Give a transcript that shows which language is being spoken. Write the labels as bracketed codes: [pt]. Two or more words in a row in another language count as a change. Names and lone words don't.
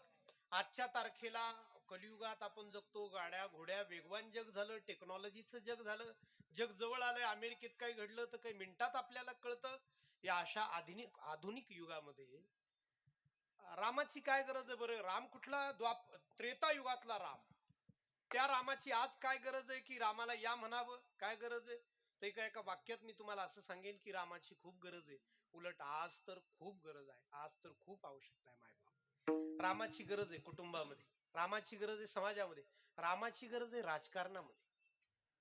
[mr] आजच्या तारखेला कलियुगात आपण जगतो, गाड्या घोड्या वेगवान जग झालं, टेक्नॉलॉजीचं जग झालं, जग जवळ आलंय. अमेरिकेत काही घडलं तर काही मिनिटात आपल्याला कळतं. या अशा आधुनिक युगामध्ये रामाची काय गरज आहे बरं? राम कुठला? त्रेता युगातला राम. त्या रामाची आज काय गरज आहे की रामाला या म्हणावं? काय गरज आहे? तर एका वाक्यात मी तुम्हाला असं सांगेन की रामाची खूप गरज आहे. उलट आज तर खूप गरज आहे, आज तर खूप आवश्यकता आहे मायबाप. रामाची गरज आहे कुटुंबामध्ये, रामाची गरज आहे समाजामध्ये, रामाची गरज आहे राजकारणामध्ये.